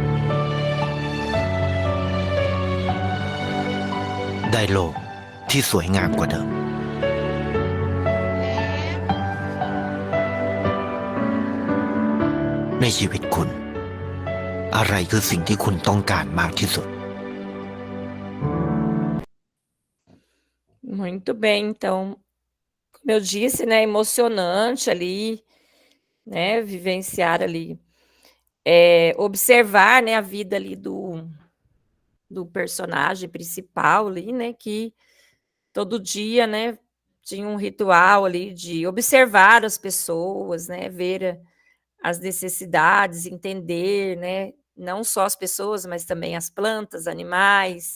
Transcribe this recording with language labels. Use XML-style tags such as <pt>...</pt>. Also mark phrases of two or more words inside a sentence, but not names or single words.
<th>ได้โลกที่สวยงามกว่าเดิม ในชีวิตคุณ อะไรคือสิ่งที่คุณต้องการมากที่สุด</th> <pt>Muito bem, então, como eu disse, né, emocionante ali, né, vivenciar ali, observar, né, a vida ali do personagem principal ali, né, que todo dia, né, tinha um ritual ali de observar as pessoas, né, ver as necessidades, entender, né, não só as pessoas, mas também as plantas, animais.</pt>